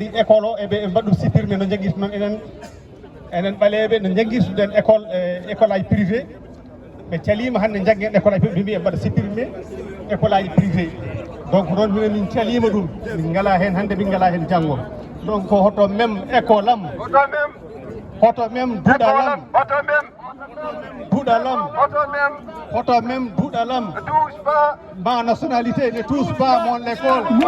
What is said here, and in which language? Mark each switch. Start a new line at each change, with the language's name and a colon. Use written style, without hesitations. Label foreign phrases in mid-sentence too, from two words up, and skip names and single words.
Fula: école o eɓe mbaɗɗum supprimé no jangguirta noon enen ɓaleɓe no jangguirtuɗen école aji privé ɓe calima hande janggen école aji ɓe mbi e mbaɗa supprimé école aji privé donc noon minen min calima ɗum min ngala hen hande min ngala hen janggo donc hoto même école am hoto même duuɗalam hoto même duuɗalam
French: ma nationalité ne touche pas mon école